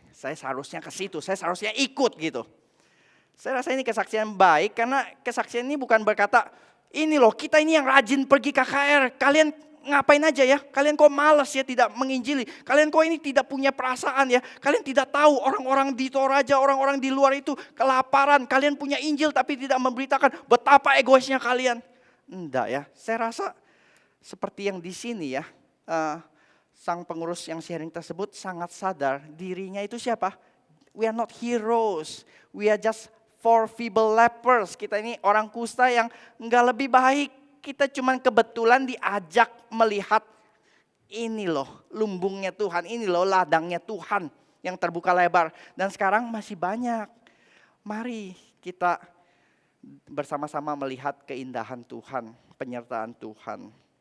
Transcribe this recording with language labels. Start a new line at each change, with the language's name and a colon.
Indonesian: Saya seharusnya ke situ, saya seharusnya ikut gitu. Saya rasa ini kesaksian baik karena kesaksian ini bukan berkata, ini loh kita ini yang rajin pergi KKR, kalian ngapain aja ya, kalian kok malas ya tidak menginjili, kalian kok ini tidak punya perasaan ya, kalian tidak tahu orang-orang di Toraja, orang-orang di luar itu kelaparan, kalian punya Injil tapi tidak memberitakan betapa egoisnya kalian. Enggak ya, saya rasa seperti yang di sini ya, sang pengurus yang sharing tersebut sangat sadar dirinya itu siapa?
English: We are not heroes, we are just four feeble lepers.
Indonesian: Kita ini orang kusta yang enggak lebih baik. Kita cuma kebetulan diajak melihat ini loh lumbungnya Tuhan, ini loh ladangnya Tuhan yang terbuka lebar. Dan sekarang masih banyak. Mari kita bersama-sama melihat keindahan Tuhan, penyertaan Tuhan.